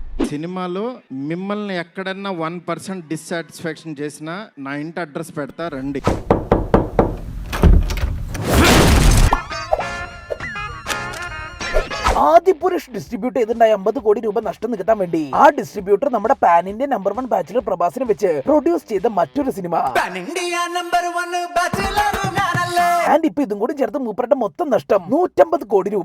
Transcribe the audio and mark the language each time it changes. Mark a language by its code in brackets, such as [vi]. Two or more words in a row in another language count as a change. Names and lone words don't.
[te] సినిమాలో మిమ్మల్ని ఎక్కడన్నా 1% డిస్సాటిస్ఫాక్షన్ చేసినా నా ఇంటి అడ్రస్ పెడతా రండి. [ml] ആദിപുരുഷ് ഡിസ്ട്രിബ്യൂട്ട് ചെയ്തിട്ടുണ്ടായ 50 കോടി രൂപ നഷ്ടം നികത്താൻ വേണ്ടി ആ ഡിസ്ട്രിബ്യൂട്ടർ നമ്മുടെ [en] pan India number 1 bachelor [ml] പ്രഭാസിനെ വെച്ച് പ്രൊഡ്യൂസ് ചെയ്ത മറ്റൊരു സിനിമ. ആൻഡ് ഇപ്പൊ ഇതും കൂടി ചേർത്ത് മൂപ്പരുടെ മൊത്തം നഷ്ടം 150 കോടി രൂപ.